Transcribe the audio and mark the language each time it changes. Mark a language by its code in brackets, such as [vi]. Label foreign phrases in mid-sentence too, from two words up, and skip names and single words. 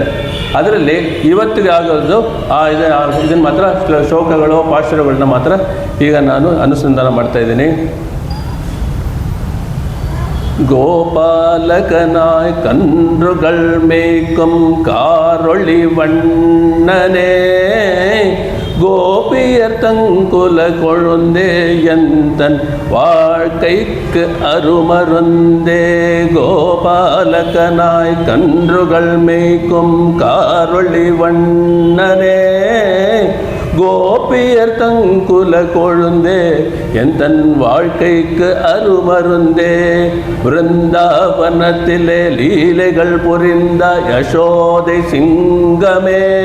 [kn] ಅದರಲ್ಲಿ ಇವತ್ತಿಗೆ ಆಗೋದು ಇದನ್ನು ಮಾತ್ರ ಶ್ಲೋಕಗಳು ಪಾಶುರಗಳನ್ನ ಮಾತ್ರ ಈಗ ನಾನು ಅನುಸಂಧಾನ ಮಾಡ್ತಾ ಇದ್ದೀನಿ. [ta] கோபாலகனாய் கன்றுகள் மேய்க்கும் காரொளி வண்ணனே கோபியர் தங்குல கொழுந்தே எந்தன் வாழ்க்கைக்கு அருமருந்தே கோபாலகனாய் கன்றுகள் மேய்க்கும் காரொளி வண்ணனே கோபியர் தங்குல கொழுந்தே எந்தன் வாழ்க்கைக்கு அருமருந்தே விருந்தாவனத்திலே லீலைகள் புரிந்த யசோதை சிங்கமே